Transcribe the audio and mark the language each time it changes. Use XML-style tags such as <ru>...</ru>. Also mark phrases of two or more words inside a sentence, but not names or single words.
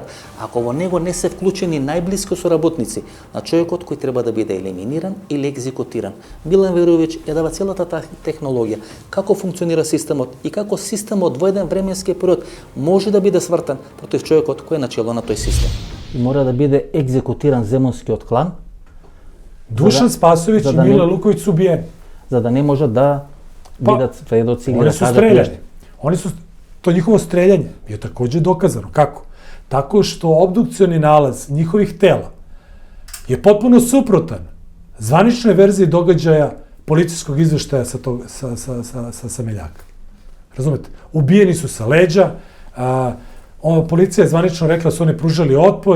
<mk>Ако во него не се вклучени најблиско соработници на човекот кој треба да биде елиминиран или екзекутиран. Милан Веровиќ ја дава целата таа технологија, како функционира системот и како системот во еден временски период може да биде свртан против човекот кој е начело на тој систем. И мора да биде екзекутиран земунскиот клан.</mk> <sr>Dušan Spasović i Mile Luković su ubijeni.</sr> <mk>За да не може да бидат сведоци или да кажат плешни.</mk> <sr>To njihovo streljanje je takođe dokazano. Kako? Tako što obdukcioni nalaz njihovih tela je potpuno suprotan zvaničnoj verziji događaja policijskog izveštaja sa Meljaka. Razumete? Ubijeni su sa leđa, Policija je zvanično rekla da su oni pružali otpor.</sr>